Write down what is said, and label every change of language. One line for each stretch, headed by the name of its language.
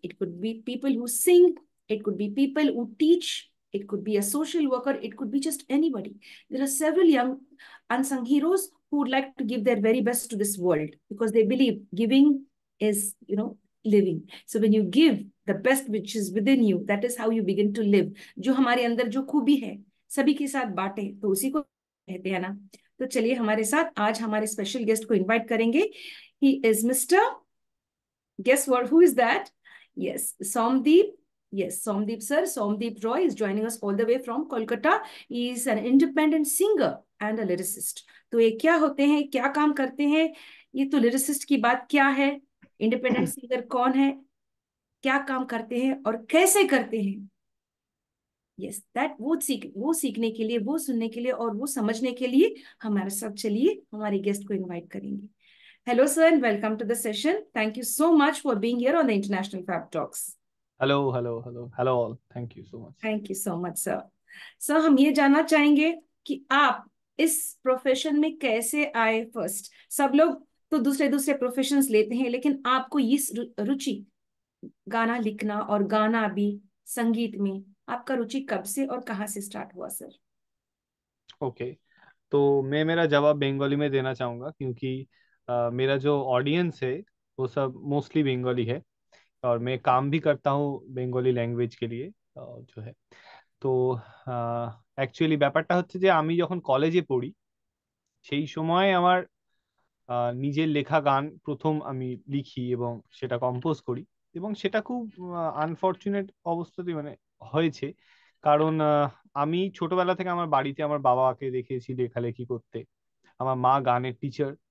English: It could be people who sing. It could be people who teach. It could be a social worker. It could be just anybody. There are several young unsung heroes who would like to give their very best to this world because they believe giving is, living. So when you give the best which is within you, that is how you begin to live.
Hindi: जो हमारे अंदर जो खूबी है सभी के साथ बांटे तो उसी को कहते हैं ना। तो चलिए हमारे साथ आज हमारे स्पेशल गेस्ट को इनवाइट करेंगे।
English: He is mister, guess what, who is that? Yes, Somdeep. Yes, Somdeep sir, Somdeep Roy is joining us all the way from Kolkata. He is an independent singer and a lyricist.
Hindi: तो ये क्या होते हैं, क्या काम करते हैं? ये तो लिरिसिस्ट की बात क्या है, इंडिपेंडेंट सिंगर कौन है, क्या काम करते हैं और कैसे करते हैं?
English: yes that
Hindi: वो सीखने के लिए, वो सुनने के लिए और वो समझने के लिए हमारे साथ चलिए हमारे गेस्ट को इनवाइट करेंगे।
English: Hello sir and welcome to the session. Thank you so much for being here on the international fab talks. Hello all. Thank you so much. Thank you so much sir.
Hindi: Sir हम ये जानना चाहेंगे कि आप इस profession में कैसे आए। फर्स्ट, सब लोग तो दूसरे दूसरे प्रोफेशंस लेते हैं, लेकिन आपको इस रुचि गाना लिखना और गाना भी, संगीत में आपका रुचि कब से और कहाँ से स्टार्ट हुआ सर? ओके, तो मैं मेरा जवाब बंगाली में देना चाहूँगा क्योंकि मेरा जो ऑडियंस है वो सब मोस्टली बंगाली है और मैं काम भी करता हूँ बंगाली लैंग्वेज के लिए जो है।
Bangla: তো অ্যাকচুয়ালি ব্যাপারটা হচ্ছে যে আমি যখন কলেজে পড়ি সেই সময় আমার নিজের লেখা গান প্রথম আমি লিখি এবং সেটা কম্পোজ করি এবং সেটা খুব আনফরচুনেট অবস্থাতে মানে হয়েছে। কারণ আমি ছোটবেলা থেকে আমার বাড়িতে আমার বাবাকে দেখেছি লেখালেখি করতে, আমার মা গানের টিচার।